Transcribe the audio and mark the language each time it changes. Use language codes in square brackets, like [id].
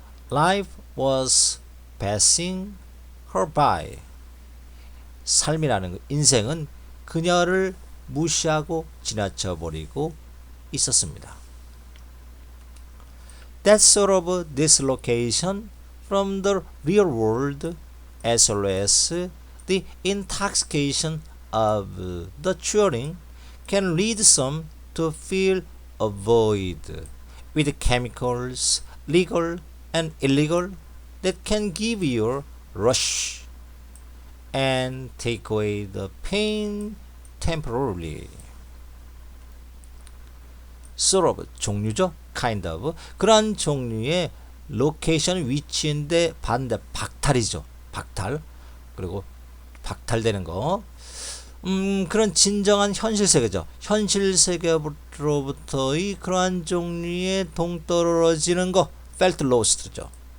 [en] Life was passing her by. [ko] 삶이라는 인생은 그녀를 무시하고 지나쳐 버리고 있었습니다. [en] That sort of dislocation from the real world, as well as the intoxication of the cheering, can lead some to fill a void with chemicals, legal and illegal, that can give you a rush and take away the pain temporarily. Sort of [ko] 종류죠. [en] kind of [ko] 그런 종류의 로케이션 위치인데 반대 박탈이죠. 박탈. 그리고 박탈되는 거. 그런 진정한 현실 세계죠. 현실 세계로부터의 그러한 종류의 동떨어지는 거 [en] felt lost [ko] 죠.